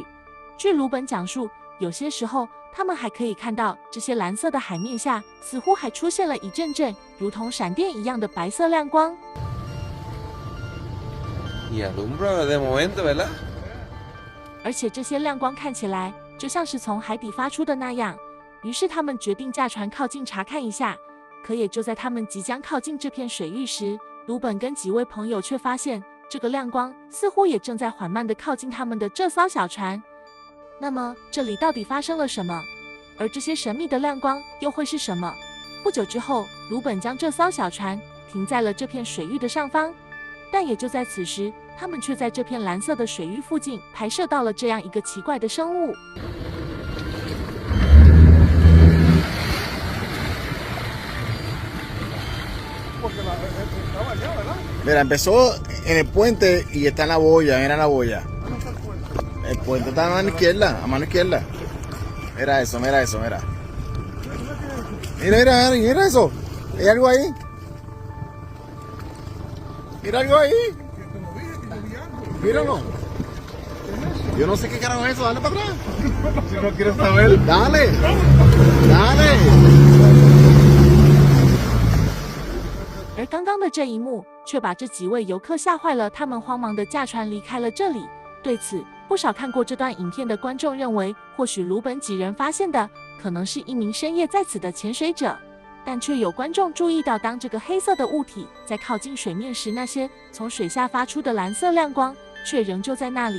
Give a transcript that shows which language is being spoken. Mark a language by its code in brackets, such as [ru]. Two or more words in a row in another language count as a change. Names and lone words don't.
[zh] 据鲁本讲述，有些时候他们还可以看到这些蓝色的海面下似乎还出现了一阵阵如同闪电一样的白色亮光。 [es] Y alumbra de momento, ¿verdad? [zh] 而且这些亮光看起来就像是从海底发出的那样。于是他们决定驾船靠近查看一下。可也就在他们即将靠近这片水域时，鲁本跟几位朋友却发现这个亮光似乎也正在缓慢地靠近他们的这艘小船。那么这里到底发生了什么？而这些神秘的亮光又会是什么？不久之后，鲁本将这艘小船停在了这片水域的上方，但也就在此时，他们却在这片蓝色的水域附近拍摄到了这样一个奇怪的生物。 [es] Mira, empezó en el puente y está en la boya, mira la boya. El puente está a mano izquierda. Mira eso, mira eso, mira. Mira eso. Hay algo ahí. Mira algo ahí. Míralo. Yo no sé qué carajo es eso, dale para atrás. Si no quieres saber. Dale. Dale. [zh] 而刚刚的这一幕却把这几位游客吓坏了，他们慌忙地驾船离开了这里。对此，不少看过这段影片的观众认为，或许鲁本几人发现的可能是一名深夜在此的潜水者，但却有观众注意到，当这个黑色的物体在靠近水面时，那些从水下发出的蓝色亮光却仍旧在那里。